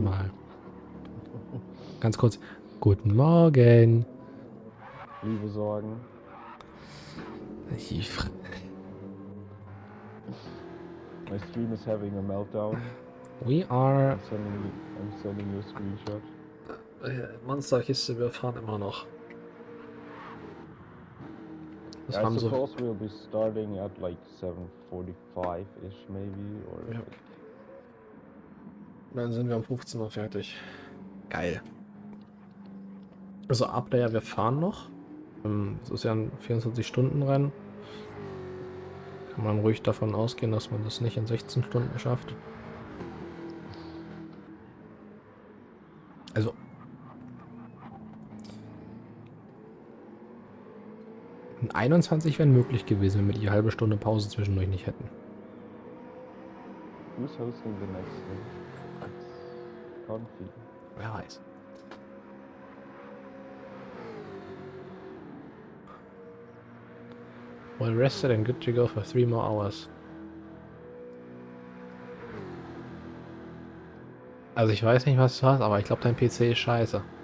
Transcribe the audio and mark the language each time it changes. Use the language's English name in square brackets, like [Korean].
[German] nochmal. Ganz kurz. Guten Morgen. Liebe Sorgen. [English] My stream is having a meltdown. We are... I'm sending you a screenshot. [German] Monsterkiste, wir fahren immer noch. Das [English] I [German] haben so... [English] suppose we'll be starting at like 7:45-ish maybe, or... [German] Ja. Dann sind wir um 15 Uhr fertig. Geil. Also Ablayer, wir fahren noch. Es ist ja ein 24-Stunden-Rennen. Kann man ruhig davon ausgehen, dass man das nicht in 16 Stunden schafft. Also... In 21 wären möglich gewesen, wenn wir die halbe Stunde Pause zwischendurch nicht hätten. [English] Who's hosting the next one? It's Confi. [German] Wer weiß. [English] Well rested and good to go for 3 more hours. [German] Also ich weiß nicht, was du hast, aber ich glaube, dein PC ist scheiße.